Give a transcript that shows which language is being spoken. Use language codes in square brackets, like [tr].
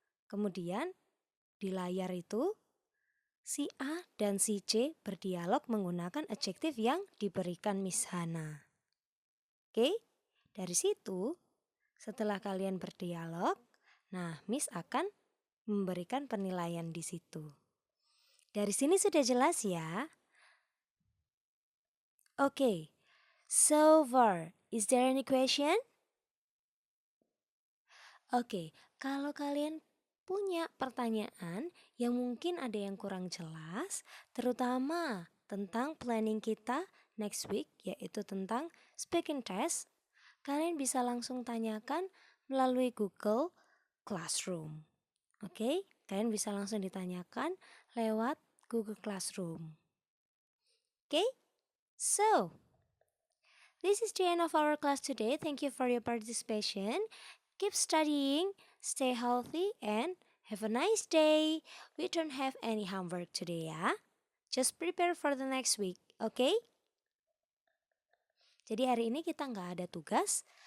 [id] Kemudian di layar itu si A dan si C berdialog menggunakan adjektif yang diberikan Miss Hana. Oke, dari situ setelah kalian berdialog, nah Miss akan memberikan penilaian di situ. Dari sini sudah jelas ya? [en] Oke, so far, is there any question? [id] Oke, kalau kalian punya pertanyaan yang mungkin ada yang kurang jelas, terutama tentang planning kita [en] next week, [id] yaitu tentang speaking test, kalian bisa langsung tanyakan melalui Google Classroom. Oke, kalian bisa langsung ditanyakan lewat Google Classroom. [en] Oke, so this is the end of our class today. Thank you for your participation. Keep studying, stay healthy, and have a nice day. We don't have any homework today ya. Just prepare for the next week, okay? [id] Jadi hari ini kita nggak ada tugas.